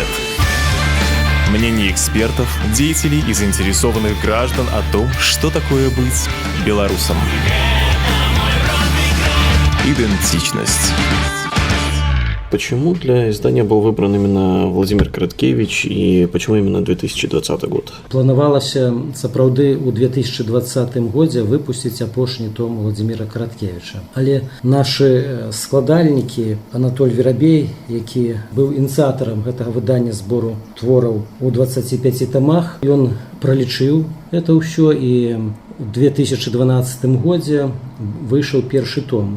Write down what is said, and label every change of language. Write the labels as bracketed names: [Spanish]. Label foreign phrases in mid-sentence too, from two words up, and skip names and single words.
[Russian] Мнение экспертов, деятелей и заинтересованных граждан о том, что такое быть белорусом. Идентичность. Почему для издания был выбран именно Владимир Караткевич и почему именно 2020 год? [Belarusian] Планавалася сапраўды ў 2020 годзе выпусціць апошні том Владимира Караткевича. Але нашы складальнікі Анатоль Верабей, які быў ініцыятарам гэтага выдання збору твораў у 25 тамах, ён пралічыў это ўсё і у 2012 годзе выйшаў першы том.